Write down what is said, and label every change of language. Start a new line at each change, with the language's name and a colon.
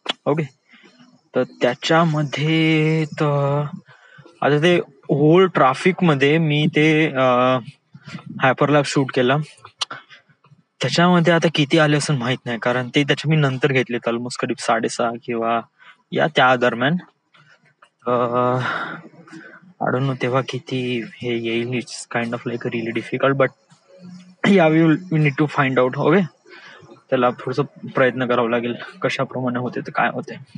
Marathi: Okay, तर त्याच्यामध्ये तर आता ते होल ट्रॅफिक मध्ये मी ते हायपरलॅप्स शूट केला. त्याच्यामध्ये आता किती आले असं माहित नाही, कारण ते त्याच्या मी नंतर घेतले, ऑलमोस्ट करीब 6:30 किंवा या त्या दरम्यान.
English: I don't know
Marathi: तेव्हा किती हे येईल.
English: It's kind of like really difficult, but yeah we need to find out.
Marathi: Okay, त्याला थोडस प्रयत्न करावा लागेल कशाप्रमाणे होते तर काय होते.